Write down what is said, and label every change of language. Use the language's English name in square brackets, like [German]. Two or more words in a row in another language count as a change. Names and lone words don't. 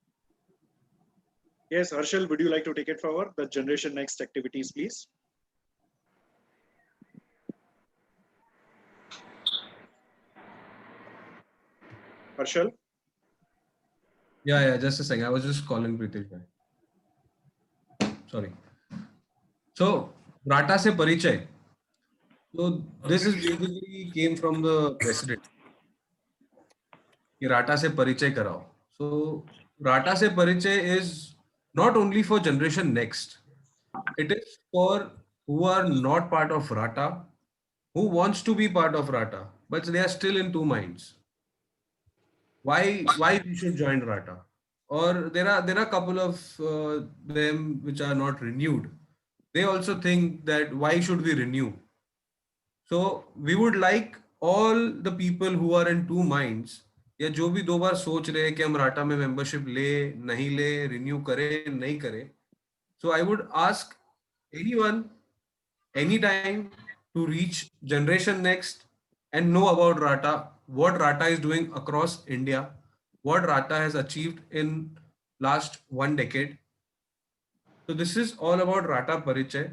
[English] Yes, Harshal, would you like to take it forward? The Generation Next activities, please. Harshal? Yeah, just a second. I was just calling Pritesh bhai. Sorry. So, [Hindi] Rata से परिचय. [English] So, this is basically came from the president. [Hindi] कि Rata से परिचय कराओ. [English] So, Rata [Hindi] से परिचय [English] is not only for Generation Next. It is for who are not part of Rata, who wants to be part of Rata, but they are still in two minds. Why we should join Rata? Or there are a couple of them which are not renewed. They also think that why should we renew? So we would like all the people who are in two minds, [Hindi] या जो भी दो बार सोच रहे हैं कि हम राटा में मेंबरशिप ले नहीं ले, रिन्यू करें नहीं करें. [English] So I would ask anyone, anytime, to reach Generation Next and know about Rata, what Rata is doing across India, what Rata has achieved in last 1 decade. So this is all about Rata Parichay.